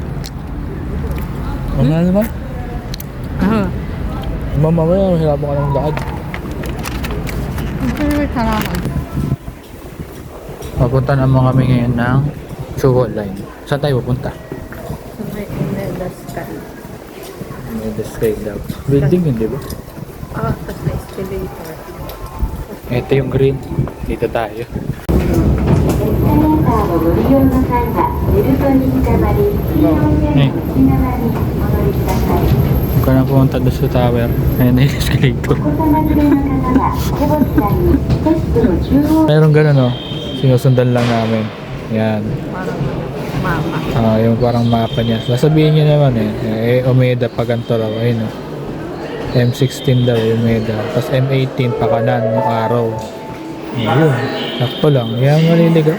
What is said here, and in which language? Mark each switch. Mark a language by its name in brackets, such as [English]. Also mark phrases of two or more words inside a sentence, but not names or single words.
[Filipino] Mamaya naman. Ah. Mamaya, mahirapan ka ng lakad. May salamat. Papunta naman kami ngayon ng Chuho Line. Saan tayo pupunta? Sa may Umeda Sky. [English] May the sky [Filipino] daw. Building yun, di ba? Ah, tapos na escalator. Ito yung green. Dito tayo. [Japanese] エスカレーターをご利用の際はベルトにつかまり黄色い線の内側にお乗りください。 [Filipino] Huwag ka na pumunta doon sa tower. Ayan na yung escalator. [Japanese] お子様連れの方は手持ちさんにテストの中央 [Filipino] Meron ganun, no? Sinusundan lang namin. Yan. Parang mama. Yung parang mapa niya. Sasabihin niya naman Omeda pa ganito raw. Ayun, no? M16 daw, Omeda. Tapos M18 pa kanan, yung araw. Ayun. Sakto lang. Yan, maliligaw.